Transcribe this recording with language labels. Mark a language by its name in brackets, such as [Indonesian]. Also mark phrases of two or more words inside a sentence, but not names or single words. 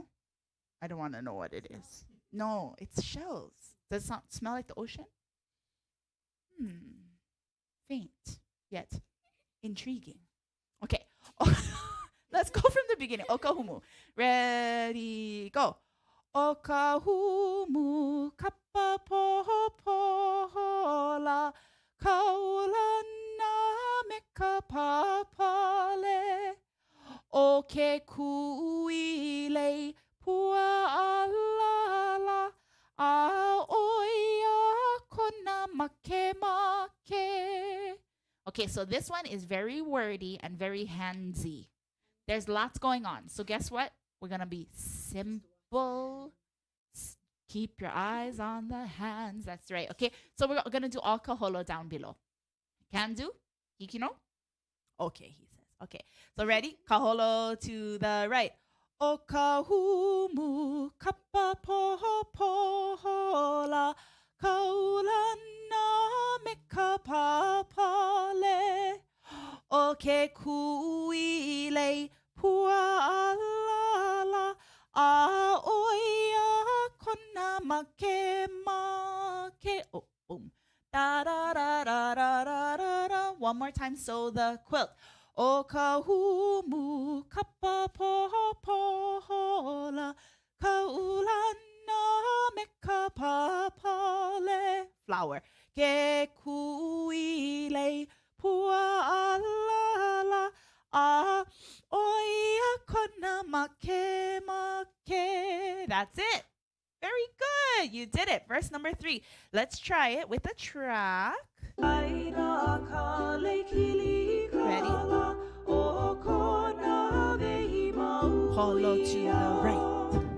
[English] I don't want to know what it is. No, it's shells. Does it not smell like the ocean? Faint, yet intriguing. Okay. Let's go from the beginning. Okahumu. Ready, go. [Hawaiian] O ka humu kapa poho pohola kaulana me ka papale. O ke kuʻuilei pua alala a oia kona make make. [English] Okay, so this one is very wordy and very handsy. There's lots going on. So guess what? We're going to be simple. Keep your eyes on the hands. That's right. Okay, so we're going to do all kaholo down below. Can do? Hikino? Okay, he says. Okay, so ready? Kaholo to the right. [Hawaiian] O kahumu kapa poho pohola kaulana me ka papale. O ke kuʻuilei pua alala a oia kona make make. [English] Oh, boom. Da da da da da da da. One more time. So the quilt. [Hawaiian] O kahumu kapa poho pohola kaulana me ka papale. Flower. Ke kuʻuilei pua alala a oia kona make make. [English] That's it. Very good. You did it. Verse number 3. Let's try it with a track. Ready? Holo to the right.